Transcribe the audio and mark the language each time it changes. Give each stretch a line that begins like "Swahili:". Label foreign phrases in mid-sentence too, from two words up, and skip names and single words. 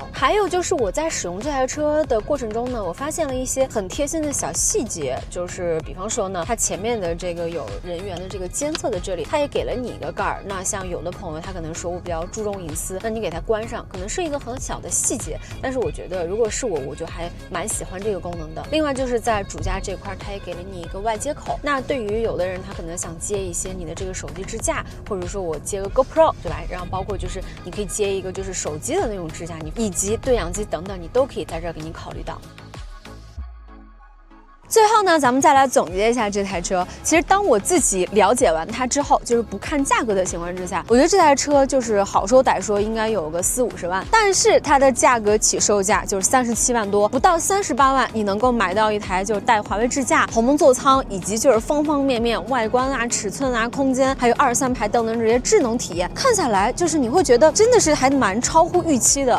Chinese: 還有就是我在使用這台車的過程中呢，我發現了一些很貼心的小細節，就是比方說呢，它前面的這個有人員的這個監測的這裡，它也給了你一個蓋兒。那像有的朋友他可能說我比較注重隱私，那你給它關上，可能是一個很小的細節，但是我覺得如果是我就還蠻喜歡这個功能的。另外就是在主駕這塊，它也給了你一個外接口。那對於有的人，他可能想接一些你的這個手機支架，或者說我接個 GoPro 對吧？然後包括就是你可以接一個就是手機的那種支架，你以及對講機等等，你都可以在這兒給你考慮到。最後呢，咱們再來總結一下這台車。其實當我自己了解完它之後，就是不看價格的情況之下，我覺得這台車就是好說歹說應該有個40-50萬，但是它的價格起售價就是37萬多，不到38萬，你能夠買到一台就是帶華為智駕、鴻蒙座艙，以及就是方方面面外觀啊、尺寸啊、空間，還有2、3排等等這些智能體驗，看下來就是你會覺得真的是還蠻超乎預期的。